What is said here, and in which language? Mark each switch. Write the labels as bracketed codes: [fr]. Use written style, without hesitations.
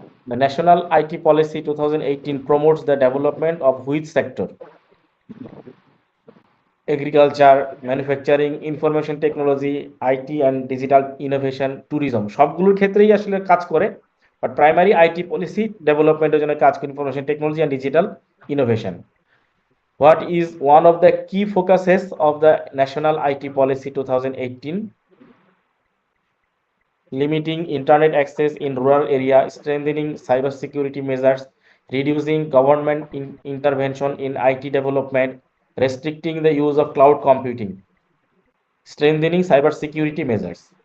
[en] The National IT Policy 2018 promotes the development of which sector? Agriculture, manufacturing, information technology, IT and digital innovation, tourism [bn] সবগুলোর ক্ষেত্রেই আসলে কাজ করে, but primary IT policy ডেভেলপমেন্টের জন্য কাজ করে [en] Information technology and digital innovation. What is one of the key focuses of the National IT Policy 2018? Limiting internet access in rural area, strengthening cybersecurity measures, reducing government intervention in IT development, restricting the use of cloud computing, strengthening cybersecurity measures.